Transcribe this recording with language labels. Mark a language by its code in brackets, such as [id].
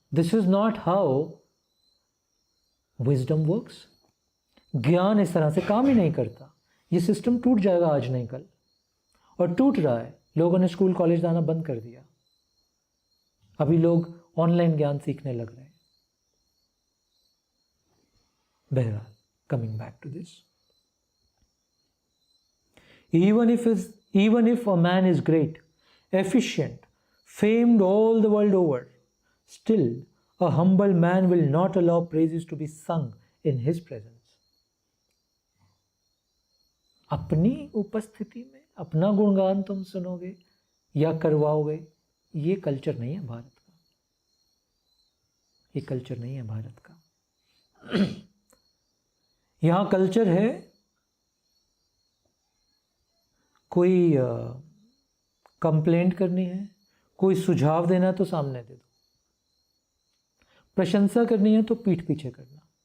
[en] This is not how wisdom works. [hi] ज्ञान इस तरह से काम ही नहीं करता. ये सिस्टम टूट जाएगा आज नहीं कल, और टूट रहा है. लोगों ने स्कूल कॉलेज जाना बंद कर दिया, अभी लोग ऑनलाइन ज्ञान सीखने लग रहे हैं. [en] बहरहाल, coming back to this, even if a man is great, efficient, famed all the world over, still a humble man will not allow praises to be sung in his presence. [hi] अपनी उपस्थिति में अपना गुणगान तुम सुनोगे या करवाओगे, ये कल्चर नहीं है भारत का. ये कल्चर नहीं है भारत का. यहाँ कल्चर है कोई कंप्लेंट करनी है, कोई सुझाव देना है तो सामने दे दो, प्रशंसा करनी है तो पीठ पीछे करना.